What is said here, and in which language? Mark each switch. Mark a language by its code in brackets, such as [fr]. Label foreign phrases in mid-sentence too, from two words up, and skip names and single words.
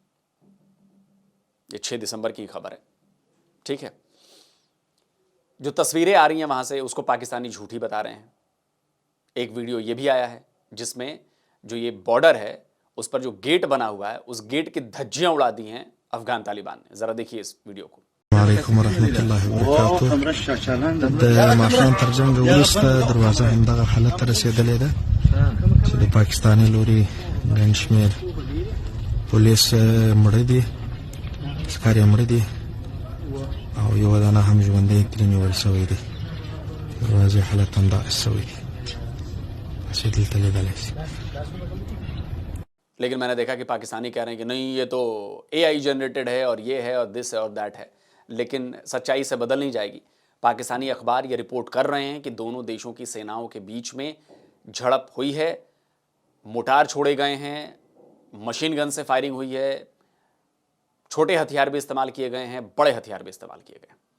[hi] ये 6 दिसंबर की खबर है, ठीक है। जो तस्वीरें आ रही हैं वहां से, उसको पाकिस्तानी झूठी बता रहे हैं। एक वीडियो ये भी आया है जिसमें जो ये बॉर्डर है उस पर जो गेट बना हुआ है, उस गेट की धज्जियां उड़ा दी हैं अफगान तालिबान ने। जरा देखिए इस वीडियो को। [ar] عليكم ورحمة الله وبركاته. [ps] د ماخام تر جنگ وروسته دروازه همدغه حالت ته رسیدلې ده چې د پاکستاني لوري ګڼ شمېر پولیس مړه دي، عسکر یې مړه دي او یو دانه هم ژوندی ترې نیول شوی دی. دروازې حالت همدغسې شوی دی، چې دلته لیدلی شي. [hi] लेकिन मैंने देखा कि पाकिस्तानी कह रहे हैं कि नहीं, ये तो [en] AI generated [hi] है और ये है और दिस है और दैट है, लेकिन सच्चाई से बदल नहीं जाएगी। पाकिस्तानी अखबार ये रिपोर्ट कर रहे हैं कि दोनों देशों की सेनाओं के बीच में झड़प हुई है, मोटार छोड़े गए हैं, [en] machine gun [hi] से फायरिंग हुई है, छोटे हथियार भी इस्तेमाल किए गए हैं, बड़े हथियार भी इस्तेमाल किए गए।